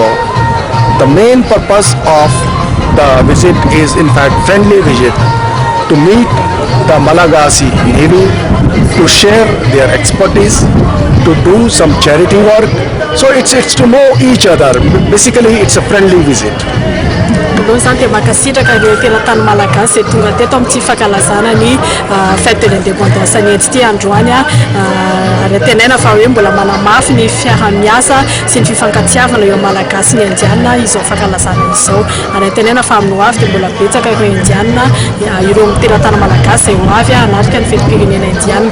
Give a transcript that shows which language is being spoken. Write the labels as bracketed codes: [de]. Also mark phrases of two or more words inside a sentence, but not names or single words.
[en] The main purpose of the visit is in fact friendly visit to meet the Malagasy Navy, to share their expertise, to do some charity work. So it's to know each other. Basically it's a friendly visit. [mg] Zany dia makasitraka ireo teratany malagasy tonga teto amin'ity fankalazana ny [fr] fête de l'indépendance [mg] ny ety androany ary tenaina fa hoe mbola manamafy ny fiaramiasa sy ny fifankatiavana eo malagasy ny indiana izao fankalazana izao ary tenaina fa amin'ny hoavy dia mbola betsaka ireo indiana ireo teratany malagasy izay hoavy anatrika ny fetim-pirenena indiana.